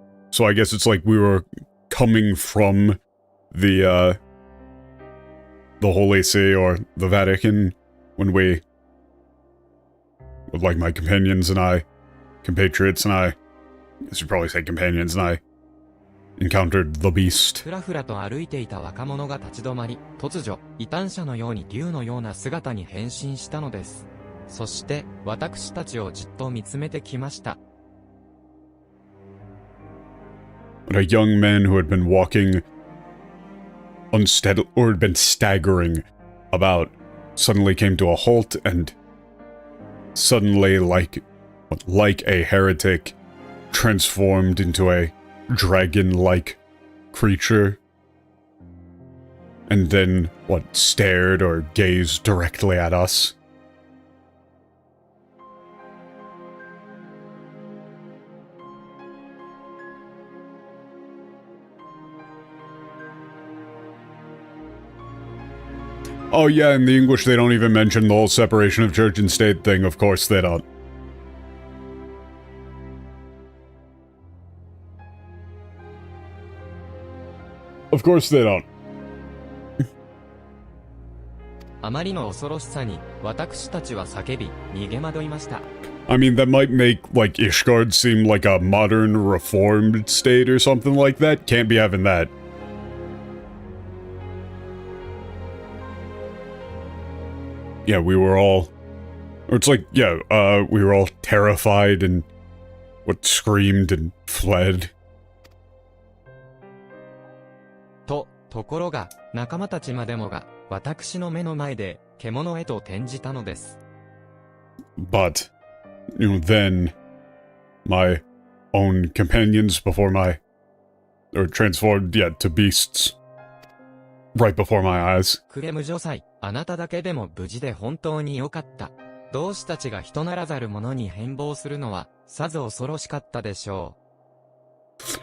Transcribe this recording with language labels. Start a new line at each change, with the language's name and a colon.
English: So I guess it's like we were coming from the Holy See or the Vatican when we, with like my companions and I, compatriots and I guess you'd probably say companions and I, encountered the beast.
Japanese: ふらふらと歩いていた若者が立ち止まり、突如、異端者のように竜のような姿に変身したのです。そして、私たちをじっと見つめてきました。
English: But a young man who had been walking unsteadily, or had been staggering about, suddenly came to a halt and suddenly, like a heretic, transformed into a dragon-like creature. And then, stared or gazed directly at us. Oh yeah, in the English they don't even mention the whole separation of church and state thing, of course they don't. Of course they don't.
Japanese: あまりの恐ろしさに、私たちは叫び、逃げ惑いました。
English: I mean, that might make, like, Ishgard seem like a modern, reformed state or something like that. Can't be having that. Yeah, we were all... Or it's like, yeah, we were all terrified and... screamed and fled.
Japanese: ところが、仲間たちまでもが、私の目の前で、獣へと転じたのです。
English: But, then... my own companions before my... or transformed, to beasts. Right before my eyes.
Japanese: クレム女祭、あなただけでも無事で本当に良かった。同志たちが人ならざる者に変貌するのは、さぞ恐ろしかったでしょう。